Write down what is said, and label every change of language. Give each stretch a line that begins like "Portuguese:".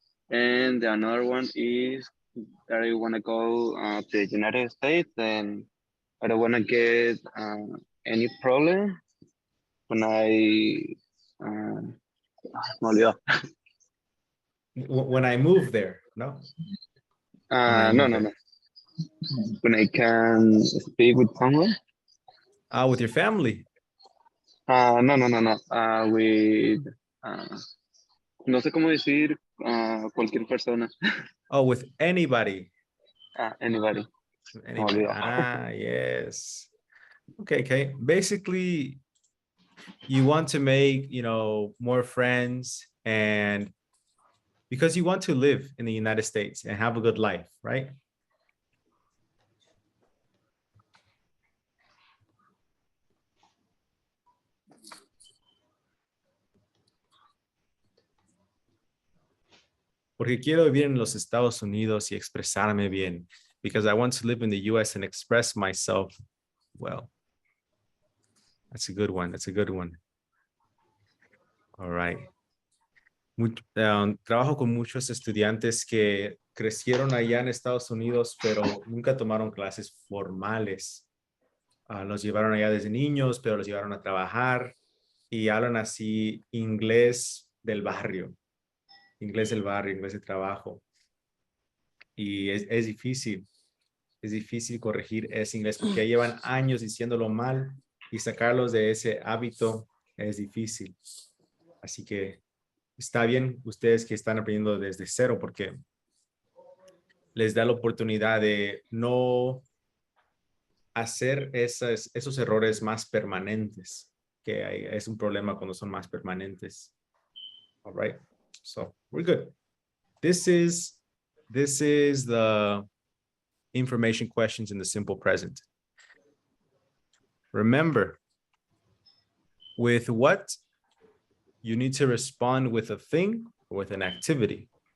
English: And the another one is that I want to go to the United States, and I don't want to get any problem when
Spanish: me olvidó.
English: When I move there, no? When I No, move no, no. When I can speak with someone. With your family. No, no, no, no.
Spanish: With, no sé cómo decir cualquier persona.
English: Oh, with anybody. Anybody. Anybody. Yes. Okay, okay. Basically, you want to make, more friends, and because you want to live in the United States and have a good life, right?
Spanish: Porque quiero vivir en los Estados Unidos y expresarme bien.
English: Because I want to live in the US and express myself well. That's a good one. That's a good one. All right.
Spanish: Trabajo con muchos estudiantes que crecieron allá en Estados Unidos, pero nunca tomaron clases formales. Los llevaron allá desde niños, pero los llevaron a trabajar y hablan así inglés del barrio, inglés de trabajo. Y es difícil corregir ese inglés porque ya llevan años diciéndolo mal y sacarlos de ese hábito es difícil. Así que está bien ustedes que están aprendiendo desde cero porque les da la oportunidad de no hacer esos errores más permanentes, que es un problema cuando son más permanentes.
English: All right, so we're good. This is the information questions in the simple present. Remember, with what you need to respond with a thing or with an activity.